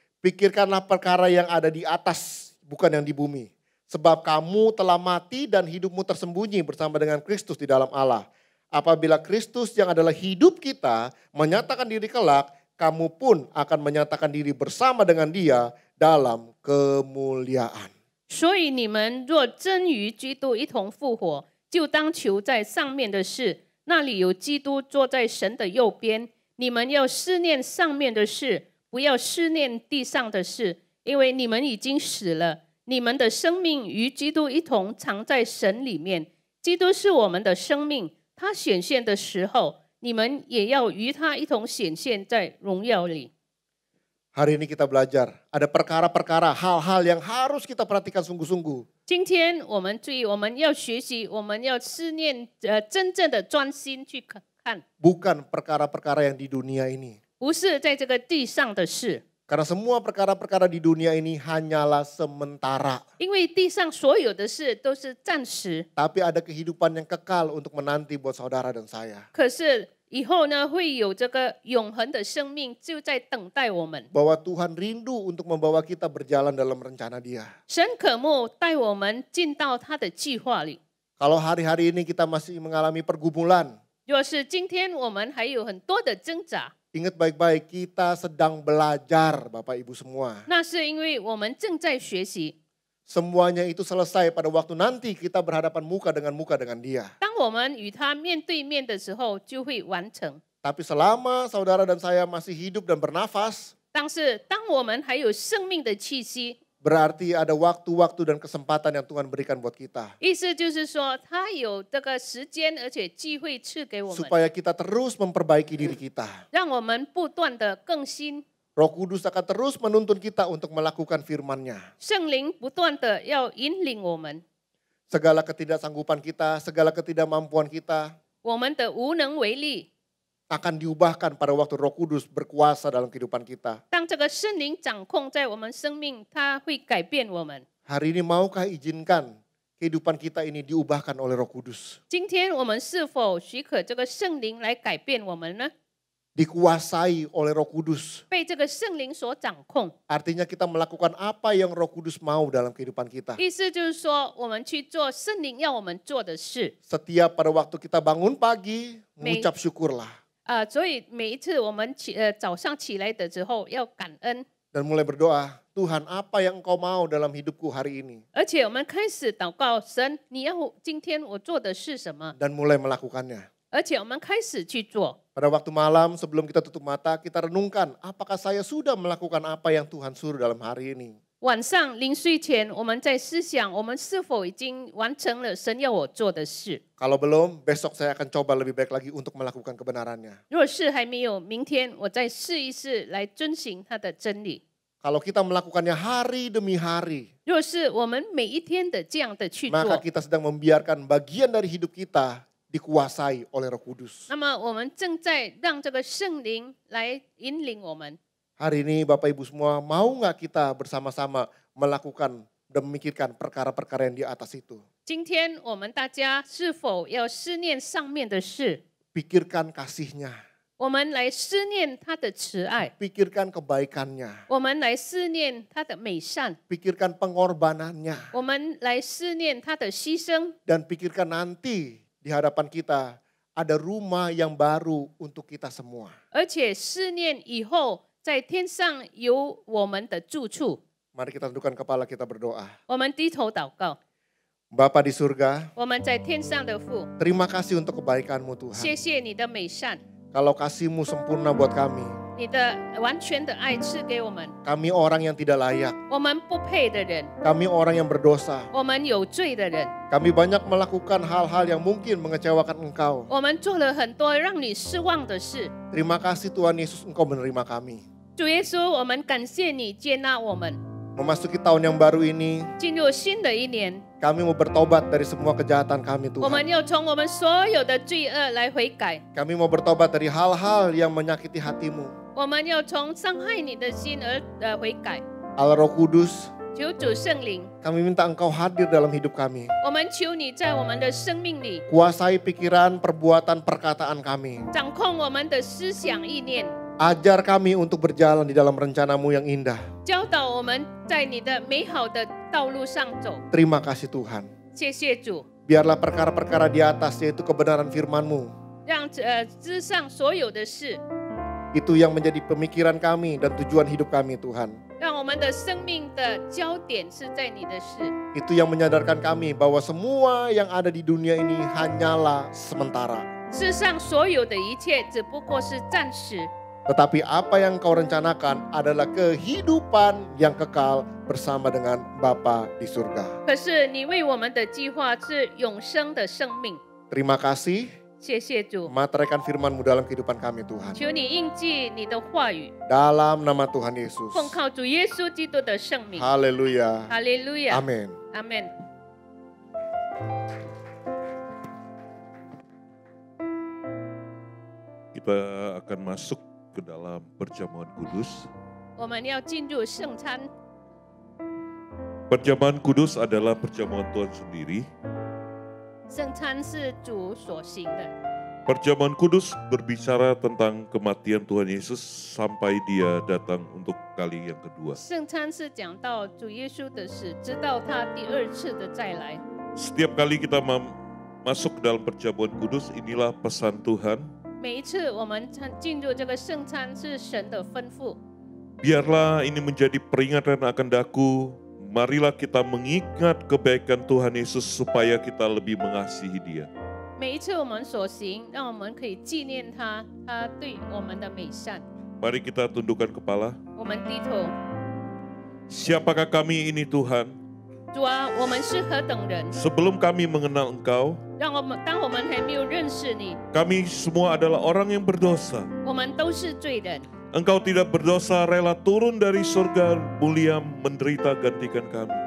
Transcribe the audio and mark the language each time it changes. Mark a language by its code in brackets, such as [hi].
[id] Pikirkanlah perkara yang ada di atas, bukan yang di bumi. Sebab kamu telah mati dan hidupmu tersembunyi bersama dengan Kristus di dalam Allah. Apabila Kristus yang adalah hidup kita menyatakan diri kelak, kamu pun akan menyatakan diri bersama dengan Dia dalam kemuliaan. [zh] 所以你们若真与基督一同复活，就当求在上面的事，那里有基督坐在神的右边。你们要思念上面的事，不要思念地上的事，因为你们已经死了，你们的生命与基督一同藏在神里面。基督是我们的生命，他显现的时候，你们也要与他一同显现在荣耀里。 [id] Hari ini kita belajar, ada perkara-perkara, hal-hal yang harus kita perhatikan sungguh-sungguh. [zh] 今天我们注意，我们要学习，我们要思念，真正的专心去看， [id] Bukan perkara-perkara yang di dunia ini. [zh] 不是在这个地上的事， [id] Karena semua perkara-perkara di dunia ini hanyalah sementara. [zh] 因为地上所有的事都是暂时， [id] Tapi ada kehidupan yang kekal untuk menanti buat saudara dan saya. [zh] 可是以后呢，会有这个永恒的生命就在等待我们。 [id] Bahwa Tuhan rindu untuk membawa kita berjalan dalam rencana Dia. [zh] 神渴慕带我们进到他的计划里。 [id] Kalau hari-hari ini kita masih mengalami pergumulan, [zh] 若是今天我们还有很多的挣扎， [id] ingat baik-baik kita sedang belajar Bapak Ibu semua. [zh] 那是因为我们正在学习。 [id] Semuanya itu selesai pada waktu nanti kita berhadapan muka dengan Dia. [zh] 当我们与他面对面的时候，就会完成。 [id] Tapi selama saudara dan saya masih hidup dan bernafas, [zh] 但是当我们还有生命的气息， [id] berarti ada waktu-waktu dan kesempatan yang Tuhan berikan buat kita. [zh] 意思就是说，他有这个时间，而且机会赐给我们， [id] Supaya kita terus memperbaiki diri kita. [zh] 让我们不断的更新。 [id] Roh Kudus akan terus menuntun kita untuk melakukan firman-Nya. [zh] 圣灵不断的要引领我们， [id] Segala ketidaksanggupan kita, segala ketidakmampuan kita [zh] 我们的无能为力， [id] akan diubahkan pada waktu Roh Kudus berkuasa dalam kehidupan kita. [zh] 当这个圣灵掌控在我们生命，它会改变我们。 [id] Hari ini maukah izinkan kehidupan kita ini diubahkan oleh Roh Kudus? [zh] 今天我们是否许可这个圣灵来改变我们呢？ [id] Dikuasai oleh Roh Kudus. [zh] 被这个圣灵所掌控， [id] Artinya kita melakukan apa yang Roh Kudus mau dalam kehidupan kita. [zh] 意思就是说，我们去做圣灵要我们做的事。 [id] Setiap pada waktu kita bangun pagi, mengucap syukurlah. [zh] 所以每一次我们早上起来的时候要感恩， [id] Dan mulai berdoa, Tuhan apa yang Engkau mau dalam hidupku hari ini? [zh] 而且我们开始祷告神，你要今天我做的是什么？ [id] Dan mulai melakukannya. [zh] 而且我们开始去做。 [id] Pada waktu malam sebelum kita tutup mata, kita renungkan apakah saya sudah melakukan apa yang Tuhan suruh dalam hari ini. [zh] 晚上临睡前，我们在思想，我们是否已经完成了神要我做的事？ [id] Kalau belum, besok saya akan coba lebih baik lagi untuk melakukan kebenarannya. [zh] 若是还没有，明天我再试一试来遵行他的真理。 [id] Kalau kita melakukannya hari demi hari, [zh] 若是我们每一天的这样的去 [id] maka kita sedang membiarkan bagian dari hidup kita dikuasai oleh Roh Kudus. [zh] 那么我们正在让这个圣灵来引领我们。 [id] Hari ini Bapak Ibu semua, mau nggak kita bersama-sama melakukan dan memikirkan perkara-perkara yang di atas itu? [zh] 今天我们大家是否要思念上面的事？ [id] Pikirkan kasih-Nya, [zh] 我们来思念他的慈爱， [id] pikirkan kebaikan-Nya, [zh] 我们来思念他的美善， [id] pikirkan pengorbanan-Nya, [zh] 我们来思念他的牺牲， [id] dan pikirkan nanti di hadapan kita ada rumah yang baru untuk kita semua. [zh] 而且思念以后在天上有我们的住处。 [id] Mari kita tundukkan kepala, kita berdoa. [zh] 我们低头祷告， [id] Bapa di surga, [zh] 我们在天上的父， [id] terima kasih untuk kebaikan-Mu Tuhan. [zh] 谢谢你的美善， [id] Kalau kasih-Mu sempurna buat kami, [zh] 你的完全的爱赐给我们。 [id] kami orang yang tidak layak, [zh] 我们不配的人， [id] kami orang yang berdosa, [zh] 我们有罪的人， [id] kami banyak melakukan hal-hal yang mungkin mengecewakan Engkau. [zh] 我们做了很多让你失望的事。 [id] Terima kasih Tuhan Yesus, Engkau menerima kami. [zh] 主耶稣，我们感谢你接纳我们。 [id] Memasuki tahun yang baru ini, [zh] 进入新的一年， [id] kami mau bertobat dari semua kejahatan kami [zh] 我们 [id] Tuhan. [zh] 要从我们所有的罪恶来悔改， [id] Kami mau bertobat dari hal-hal yang menyakiti hati-Mu. [zh] 我们要从伤害你的心而悔改。 [id] Allah Roh Kudus, [zh] 求主圣灵， [id] kami minta Engkau hadir dalam hidup kami. [zh] 我们求你在我们的生命里 [id] Kuasai pikiran, perbuatan, perkataan kami. [zh] 掌控我们的思想意念， [id] Ajar kami untuk berjalan di dalam rencana-Mu yang indah. [zh] 教导我们在你的美好的道路上走。 [id] Terima kasih Tuhan. [zh] 谢谢主， [id] Biarlah perkara-perkara di atas, yaitu kebenaran firman-Mu, [zh] 让之上所有的事， [id] itu yang menjadi pemikiran kami dan tujuan hidup kami Tuhan. [zh] 让我们的生命的焦点是在你的事。 [id] Itu yang menyadarkan kami bahwa semua yang ada di dunia ini hanyalah sementara. [zh] 世上所有的一切只不过是暂时， [id] Tetapi apa yang Kau rencanakan adalah kehidupan yang kekal bersama dengan Bapa di surga. [zh] 可是你为我们的计划是永生的生命。 [id] Terima kasih, [zh] 谢谢主， [id] materaikan firman-Mu dalam kehidupan kami Tuhan. [zh] 求你印记你的话语， [id] Dalam nama Tuhan Yesus. [zh] 奉靠主耶稣基督的圣名。 [id] Haleluya. [zh] 哈利路亚， [id] Amin. [zh] 阿门。 [id] Kita akan masuk ke dalam perjamuan kudus. [zh] 我们要进入圣餐， [id] Perjamuan kudus adalah perjamuan Tuhan sendiri. [zh] 圣餐是主所行的。 [id] Perjamuan kudus berbicara tentang kematian Tuhan Yesus sampai dia datang untuk kali yang kedua. [zh] 圣餐是讲到主耶稣的事，直到他第二次的再来。 [id] Setiap kali kita masuk ke dalam perjamuan kudus, inilah pesan Tuhan. [zh] 每一次我们进入这个圣餐是神的吩咐， [id] Biarlah ini menjadi peringatan akan daku. Marilah kita mengingat kebaikan Tuhan Yesus supaya kita lebih mengasihi Dia. [zh] 每一次我们所行，让我们可以纪念他，他对我们的美善。 [id] Mari kita tundukkan kepala. [zh] 我们低头， [id] Siapakah kami ini Tuhan? [zh] 主啊，我们是何等人？ [id] Sebelum kami mengenal Engkau, [zh] 当我们还没有认识你， [id] kami semua adalah orang yang berdosa. [zh] 我们都是罪人。 [id] Engkau tidak berdosa, rela turun dari surga mulia menderita gantikan kami.